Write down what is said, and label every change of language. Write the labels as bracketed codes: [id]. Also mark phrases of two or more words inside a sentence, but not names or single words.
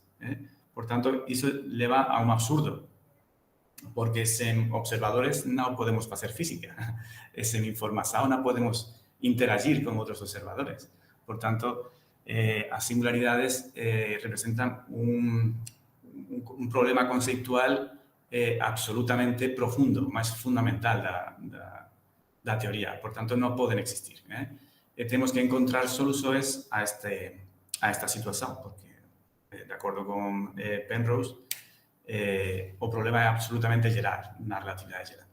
[pt] Portanto, isso leva a um absurdo, porque sem observadores não podemos fazer física, sem informação não podemos interagir com outros observadores. Portanto, as singularidades representam um problema conceitual absolutamente profundo, [gl] máis fundamental da teoría. Por tanto, non poden existir. Temos que encontrar solucións a esta situación, porque, de acordo con Penrose, o problema é absolutamente geral na relatividade geral.